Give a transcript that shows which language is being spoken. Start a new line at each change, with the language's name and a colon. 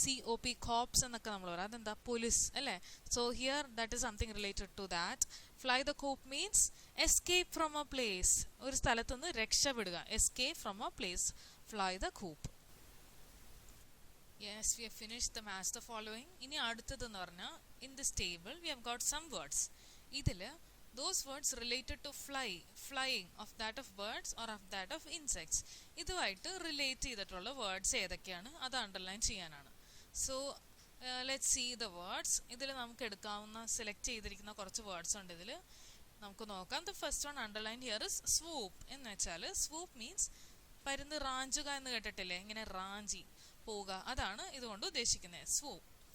Malayalam: COP, corps എന്നൊക്കെ നമ്മൾ പറയാം. അതെന്താ? പോലീസ് അല്ലേ?
English: So here that is something related to that. Fly the coop means escape from a place,
Malayalam: ഒരു സ്ഥലത്ത് നിന്ന് രക്ഷപ്പെടുക.
English: Escape from a place, fly the coop. Yes, we have finished the match the following.
Malayalam: ഇനി അടുത്തതെന്ന് പറഞ്ഞാൽ
English: In this table we have got some words.
Malayalam: ഇതിൽ
English: those words related to flying of that of birds or of that of insects,
Malayalam: ഇതുമായിട്ട് relate ചെയ്തിട്ടുള്ള words ഏതൊക്കെയാണ് അത് underline ചെയ്യാനാണ്.
English: So let's see the words.
Malayalam: ഇതിൽ നമുക്ക് എടുക്കാവുന്ന സെലക്ട് ചെയ്തിരിക്കുന്ന കുറച്ച് വേർഡ്സ് ഉണ്ട്. ഇതിൽ നമുക്ക് നോക്കാം. The first one underline here is സ്വൂപ്പ്. എന്ന് വെച്ചാൽ സ്വൂപ്പ് മീൻസ് പരുന്ന് റാഞ്ചുക എന്ന് കേട്ടിട്ടില്ലേ? ഇങ്ങനെ റാഞ്ചി പോവുക, അതാണ് ഇതുകൊണ്ട് ഉദ്ദേശിക്കുന്നത്, സ്വൂപ്പ്.